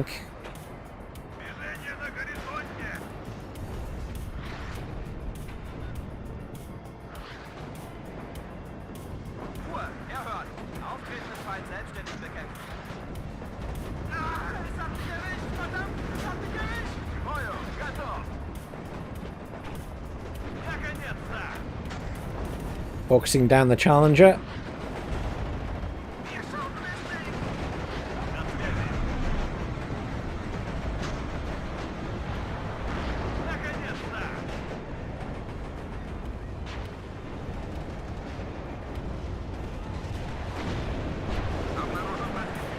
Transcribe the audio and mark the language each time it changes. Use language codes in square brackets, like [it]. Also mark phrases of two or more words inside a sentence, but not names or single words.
[ru] Движение на горизонте. [de] Ruhe, erhören. Auftreten des Feinds selbstständig bekämpfen. Ah, es hat mich erwischt, verdammt, es hat mich erwischt. Feuer, [ru] готов. Наконец-то. [en] Focusing down the Challenger. [de] Wir schaffen es nicht. [ru] На связи. Наконец-то. Обнаружен